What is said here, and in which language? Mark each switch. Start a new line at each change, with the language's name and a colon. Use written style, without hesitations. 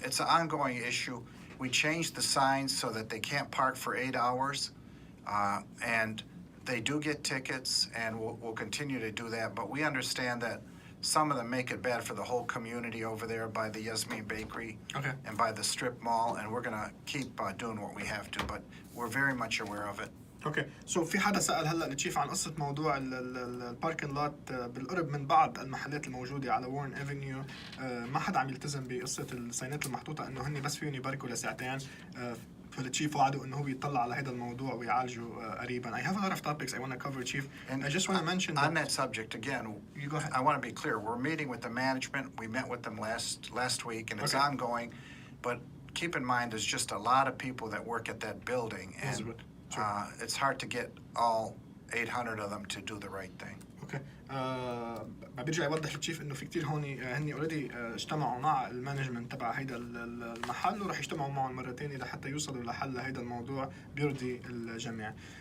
English: It's an ongoing issue. We changed the signs so that they can't park for 8 hours, and they do get tickets, and we'll continue to do that. But we understand that some of them make it bad for the whole community over there by the Yasmin Bakery and by the strip mall, and we're going to keep doing what we have to, but we're very much aware of it.
Arabic: اوكي سو في حدا سأل هلا التشيف عن قصة موضوع الباركن لوت بالقرب من بعض المحلات الموجودة على وورن افنيو. ما حدا عم يلتزم بقصة الساينات المحطوطة انه هن بس فيهم يباركوا لساعتين. فالتشيف وعدوا انه هو بيطلع على هذا الموضوع ويعالجه قريبا.
English: I have a lot of topics I want to cover, Chief. And I just want to mention on that subject again, you go ahead. I want to be clear. We're meeting with the management. We met with them last week, and it's ongoing. But keep in mind, there's just a lot of people that work at that building, and it's hard to get all 800 of them to do the right thing.
Arabic: اوكي برجع يوضح التشيف انه في كتير هون هني اوريدي اجتمعوا مع المانجمنت تبع هيدا المحل وراح يجتمعوا معهم مرة تانية لحتى يوصلوا لحل هيدا الموضوع بيرضي الجميع.